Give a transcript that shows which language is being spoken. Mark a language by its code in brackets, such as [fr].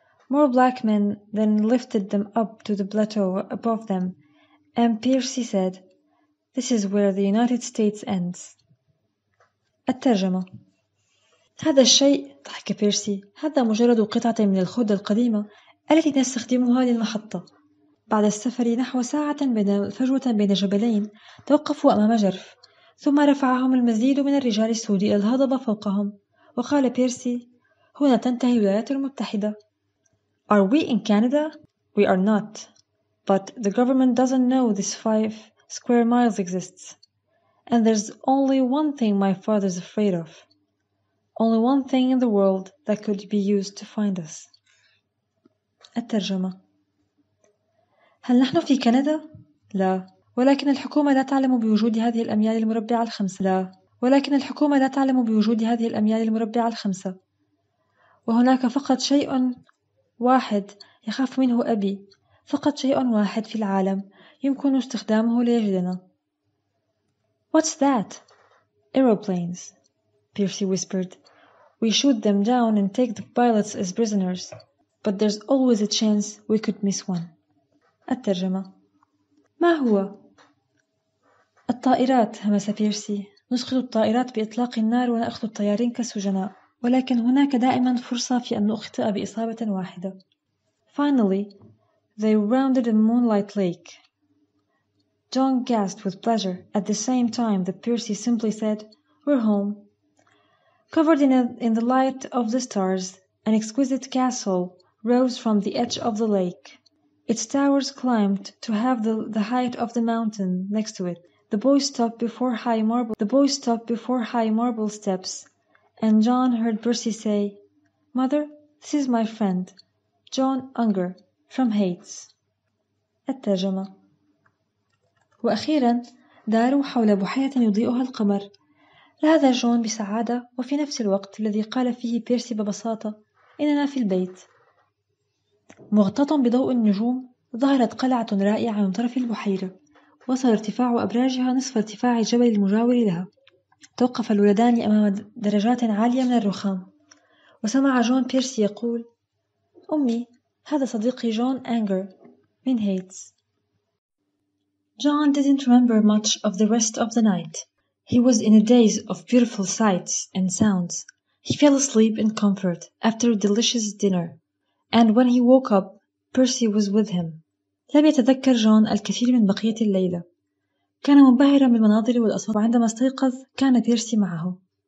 [en] More black men then lifted them up to the plateau above them, and Percy said, "This is where the United States ends." [ar] الترجمة: هذا الشيء، ضحك بيرسي، هذا مجرد قطعة من الخردة القديمة التي نستخدمها للمحطة. بعد السفر نحو ساعة فجوة بين جبلين، توقفوا أمام جرف، ثم رفعهم المزيد من الرجال السود إلى الهضبة فوقهم، وقال بيرسي: هنا تنتهي الولايات المتحدة. [en] Are we in Canada? We are not. But the government doesn't know this 5 square miles exists. And there's only one thing my father's afraid of. Only one thing in the world that could be used to find us. [ar] الترجمة: هل نحن في كندا؟ لا. ولكن الحكومة لا تعلم بوجود هذه الأميال المربعة الخمسة. لا. ولكن الحكومة لا تعلم بوجود هذه الأميال المربعة الخمسة. وهناك فقط شيء واحد يخاف منه أبي. فقط شيء واحد في العالم يمكن استخدامه ليجدنا. [en] What's that? Aeroplanes, Percy whispered. We shoot them down and take the pilots as prisoners. But there's always a chance we could miss one. [ar] الترجمة: ما هو؟ الطائرات، همس بيرسي. نسقط الطائرات بإطلاق النار ونأخذ الطيارين كالسجناء. ولكن هناك دائما فرصة في أن نخطئ بإصابة واحدة. [en] Finally, they rounded a moonlight lake. John gasped with pleasure at the same time that Percy simply said, "We're home." Covered in the light of the stars, an exquisite castle rose from the edge of the lake. Its towers climbed to have the height of the mountain next to it. The boys stopped before high marble steps, and John heard Percy say, "Mother, this is my friend, John Unger, from Heights." [ar] الترجمة: وأخيرا داروا حول بحيرة يضيئها القمر. لاحظ جون بسعادة وفي نفس الوقت الذي قال فيه بيرسي ببساطة: إننا في البيت. مغطاة بضوء النجوم، ظهرت قلعة رائعة من طرف البحيرة. وصل ارتفاع أبراجها نصف ارتفاع الجبل المجاور لها. توقف الولدان أمام درجات عالية من الرخام، وسمع جون بيرسي يقول: أمي، هذا صديقي جون أنجر من هيتس. [en] John didn't remember much of the rest of the night. He was in a daze of beautiful sights and sounds. He fell asleep in comfort after a delicious dinner, and when he woke up, Percy was with him. [ar] لم يتذكر جون الكثير من بقية الليلة. كان منبهرا بالمناظر والأصوات، وعندما استيقظ كان بيرسي معه.